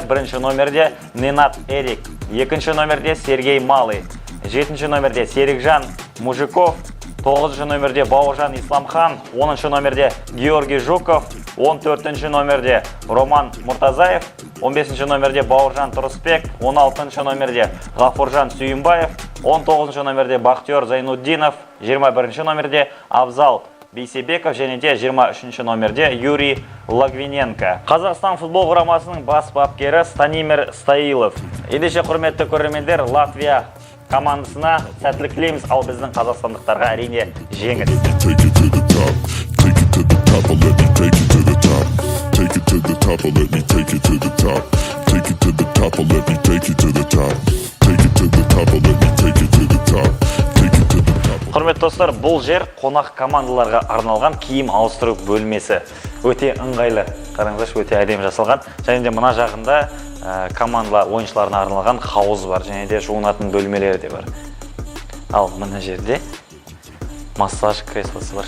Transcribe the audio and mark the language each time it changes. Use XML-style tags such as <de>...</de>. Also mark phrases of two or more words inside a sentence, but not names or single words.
<kk>Бірінші номерде Ненат Эрик, екінші номерде Сергей Малый, 7-ші номерде Серикжан Мужиков, 9-ші номерде Бауыржан Исламхан, 10-ші номерде Георгий Жуков, 14-ші номерде Роман Муртазаев, 15-ші номерде Бауыржан Тұрысбек, 16-ші номерде Ғафуржан Сүйімбаев, 19-ші номерде Бақтияр Зайнуддинов, 21-ші номерде Абзал Бейсебеков және де 23-ші номерде Юрий Лагвиненко. Қазақстан футбол құрамасының бас бапкері Станимир Стаилов. Ендеше құрметті көрермендер, Латвия командасына сәттілік тілейміз, ал біздің қазақстандықтарға әрине жеңіс.</kk> <en>Take it to the top, take it to the top, let me take it to the top. Take it to the top, let me take it to the top. Take it to the top, let me take it to the top. Take it to the top, let me take it to the top. Take it to the top.</en> <kk>Құрметті достар, бұл жер қонақ командаларға арналған киім ауыстыру бөлмесі. Өте ыңғайлы, қараңыздаршы, өте әдемі жасалған. Және де мына жағында команда ойыншыларына арналған хауыз бар, және де жуынатын бөлмелері де бар. Ал мына жерде массаж креслосы бар.</kk>